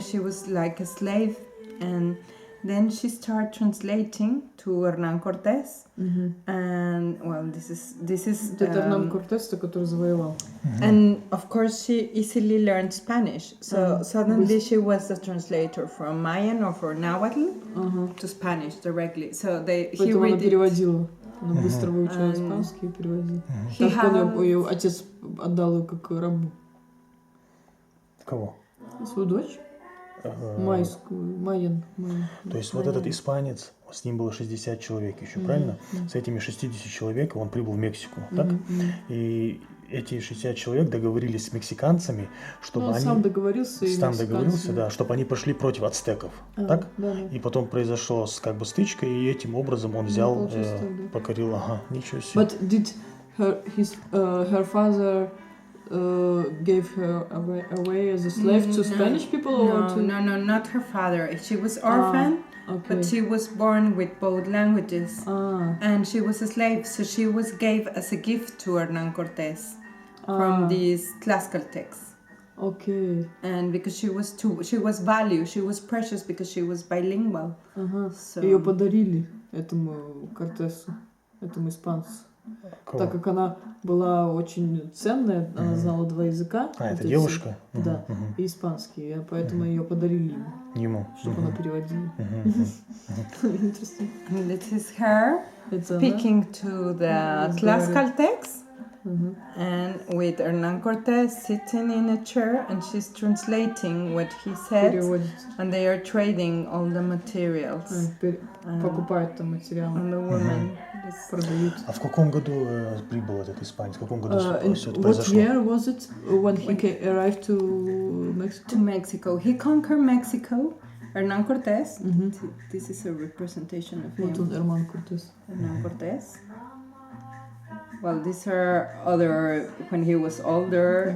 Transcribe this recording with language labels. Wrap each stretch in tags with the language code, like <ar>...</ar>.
<en>She was like a slave, and then she started translating to Hernán Cortés. And well, this is</en> <ru>Hernán Cortés, который завоевал.</ru> <en>And of course, she easily learned Spanish. So suddenly she was a translator from Mayan or from Nahuatl to Spanish directly. So he</en> <ru>она</ru> <en>read it.</en> <ru>переводила. Она быстро выучила испанский и переводила. Так ее отец отдал ее как рабу. Кого? Свою дочь? Майен. То есть вот этот испанец, с ним было 60 человек еще, правильно? С этими 60 человек он прибыл в Мексику, так? И эти 60 человек договорились с мексиканцами, чтобы они... Сам договорился, да, чтобы они пошли против ацтеков, так? Да. И потом произошла как бы стычка, и этим образом он взял, покорил, ничего себе.</ru> <en>But did her father gave her away as a slave to Spanish people or to... No, not her father. She was orphan, but she was born with both languages, and she was a slave. So she was gave as a gift to Hernán Cortés from these Tlaxcaltecs. Okay. And because she was valued, she was precious because she was bilingual. So...</en> <ru>Ее подарили этому Кортесу, этому испанцу. Так как она была очень ценная, она знала 2 языка. Это девушка? Да, и испанский, поэтому ее подарили ему, чтобы она переводила.</ru> <en>Interesting. And this is her speaking to the Tlaxcaltecs, and with Hernán Cortés sitting in a chair, and she's translating what he said, and they are trading all the materials.</en> <ru>Покупают там материалы.</ru> <en>And the woman</en> <ru>продают. А в каком году прибыл этот испанец? В каком году все это произошло?</ru> <en>What year was it when he arrived to Mexico? To Mexico. He conquered Mexico. Hernán Cortés. This is a representation of him.</en> <ru>Вот он, Hernán Cortés.</ru> <en>Hernán Cortés. Well, these are other when he was older.</en>